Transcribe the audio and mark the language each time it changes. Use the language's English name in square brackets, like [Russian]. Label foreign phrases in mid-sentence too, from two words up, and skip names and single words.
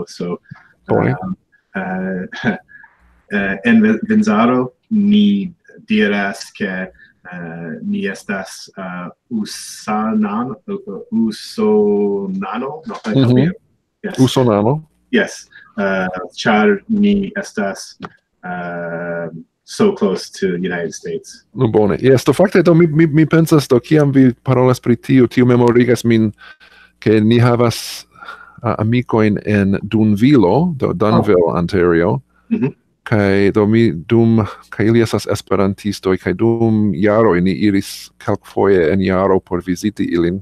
[Esperanto] So en Vinzaro mi diras ke mi estas usonano. Usonano. [English] Yes, [Esperanto] ĉar mi estas [English] so close to the United States. [Esperanto] Bone. Yes, do fakte do mi pensas do kiam vi parolas pri tio memorigas min ke ni havas amikojn en Dunville, Ontario. Kaj do mi kaj ili estas esperantistoj kaj dum jaroj ni iris kelkfoje en jaro por viziti ilin.